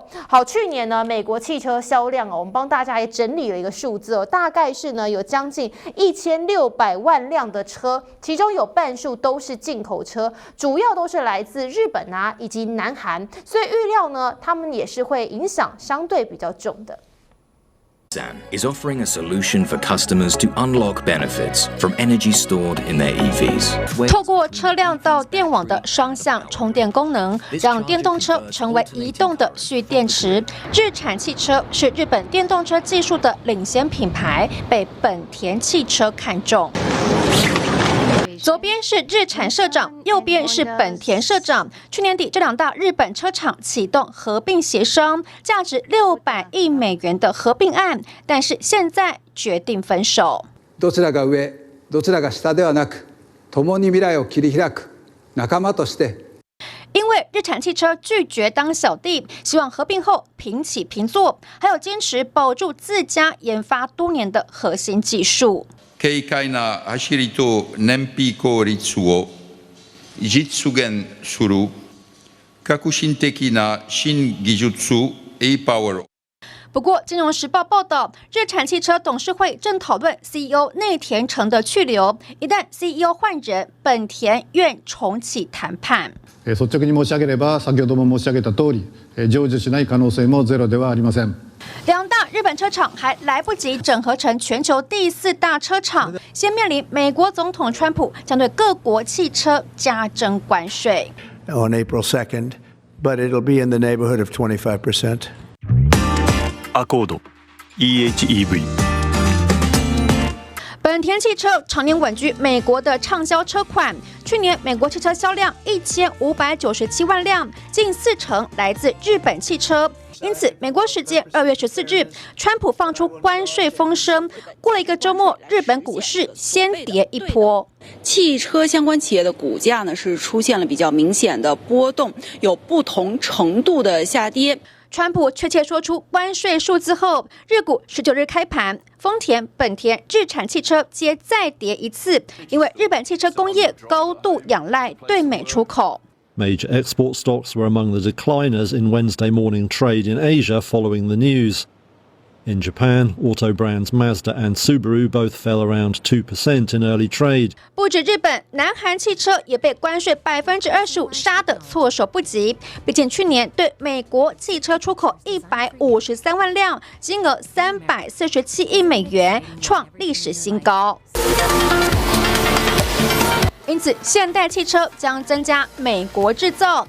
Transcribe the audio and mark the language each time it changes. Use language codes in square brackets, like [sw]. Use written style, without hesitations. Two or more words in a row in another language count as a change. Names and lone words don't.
[zh] 好，去年呢，美国汽车销量我们帮大家也整理了一个数字哦，大概是呢有将近1600万辆的车，其中有半数都是进口车，主要都是来自日本啊以及南韩，所以预料呢，他们也是会影响相对比较重的。 [en] is offering a solution for customers to unlock benefits from energy stored in their EVs. [zh] 透过车辆到电网的双向充电功能，让电动车成为移动的蓄电池。日产汽车是日本电动车技术的领先品牌，被本田汽车看中。左边是日产社长，右边是本田社长。去年底，这2大日本车厂启动合并协商，价值600亿美元的合并案，但是现在决定分手。 [ja] どちらが上、どちらが下ではなく、共に未来を切り開く仲間として。 [zh] 因为日産汽車拒絕當小弟，希望合併後平起平坐，還有堅持保住自家研發多年的核心技術。 [ja] 軽快な走りと燃費効率を実現する革新的な新技術 e-power。 [zh] 不过，《金融时报》报道，日产汽车董事会正讨论 CEO 内田诚的去留，一旦 CEO 换人，本田愿重启谈判。 [ja] 率直に申し上げれば、先ほども申し上げた通り、成就しない可能性もゼロではありません。 [zh] 两大日本车厂还来不及整合成全球第4大车厂，先面临美国总统川普将对各国汽车加征关税。 [en] On April 2nd, but it'll be in the neighborhood of 25%. Accord EHEV。 [zh] 本田汽车常年稳居美国的畅销车款，去年美国汽车销量1597万辆，近40%来自日本汽车。因此，美国时间2月14日，川普放出关税风声，过了一个周末，日本股市先跌一波。汽车相关企业的股价呢是出现了比较明显的波动，有不同程度的下跌。川普确切说出关税数字后，日股19日开盘，丰田、本田、日产汽车皆再跌一次，因为日本汽车工业高度仰赖对美出口。 [en] Major export stocks were among the decliners in Wednesday morning trade in Asia following the news. In Japan, auto brands Mazda and Subaru both fell around 2% in early trade. [zh] 不止日本，南韩汽车也被关税25%杀得措手不及。毕竟去年对美国汽车出口153万辆，金额347亿美元，创历史新高。因此，现代汽车将增加美国制造。